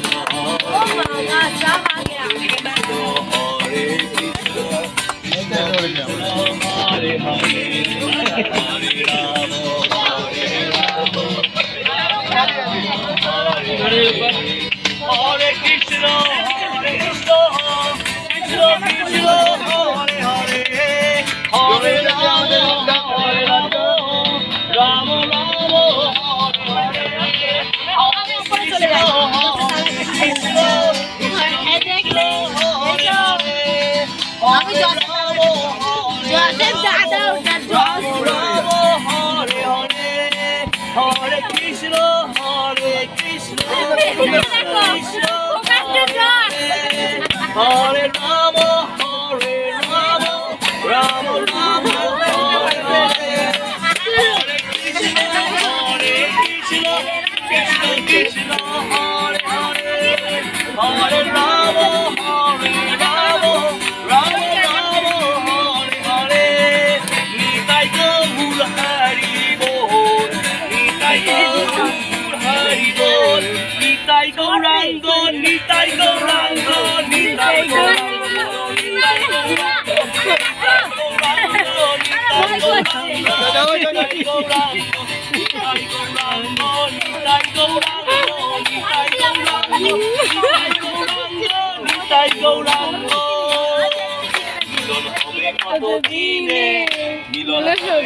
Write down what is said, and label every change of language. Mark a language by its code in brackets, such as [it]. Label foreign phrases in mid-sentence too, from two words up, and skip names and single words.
[sa] হরে কৃষ্ণ হরে হরে হরে রাম হরে রাম হরে কৃষ্ণ হরে কৃষ্ণ কৃষ্ণ কৃষ্ণ হরে হরে হরে রাম রাম রাম হরে হরে [bn] আমি [sa] Hare Krishna, Hare Krishna, Krishna Hare Rama, Hare Rama, Rama Rama, Hare Hare. Hare Krishna, Hare Krishna, Krishna Krishna, Hare Hare. Hare Rama, Hare Rama, Rama Rama, Hare Hare. [bn] নিতাই গৌর হরি বোল, নিতাই গৌর হরি বোল, Nitai Gaurango, Nitai Gaurango, Nitai Gaurango, Nitai Gaurango, Nitai Gaurango, মিলন হবে কত দিনে, মিলন হবে